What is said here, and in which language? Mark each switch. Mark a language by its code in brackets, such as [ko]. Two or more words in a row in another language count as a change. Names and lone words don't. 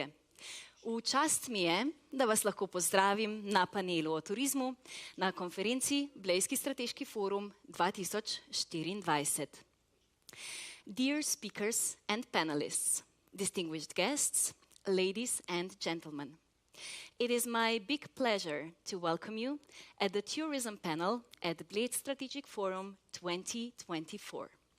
[sl] V čast mi je, da vas lahko pozdravim na panelu o turizmu na konferenci Bled Strategic Forum 2024. [en] Dear speakers and panelists, distinguished guests, ladies and gentlemen, it is my big pleasure to welcome you at the tourism panel at the Bled Strategic Forum 2024.